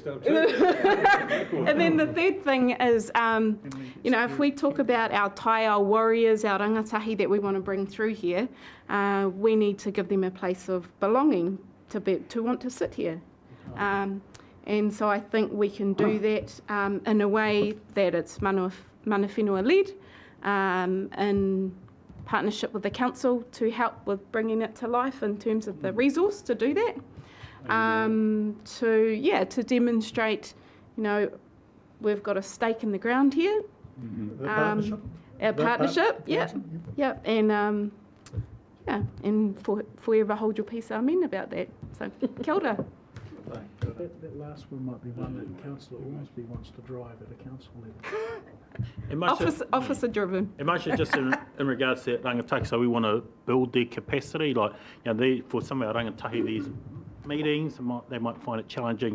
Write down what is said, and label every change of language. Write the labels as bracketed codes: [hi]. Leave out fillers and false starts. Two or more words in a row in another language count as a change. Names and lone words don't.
[en] And then the third thing is, you know, if we talk about our taiao warriors, our rangatahi that we want to bring through here, we need to give them a place of belonging to want to sit here. And so I think we can do that in a way that it's [mi] mana whenua [en] led, in partnership with the council to help with bringing it to life in terms of the resource to do that. To demonstrate, you know, we've got a stake in the ground here. Our partnership, yeah, and and forever hold your peace, amen, about that. So, [mi] kia ora. [en] That last one might be one that Councillor Ormsby wants to drive at a council level. Officer driven. It might just in regards to rangatahi, so we want to build their capacity. Like, you know, for some of our rangatahi, these meetings, they might find it challenging.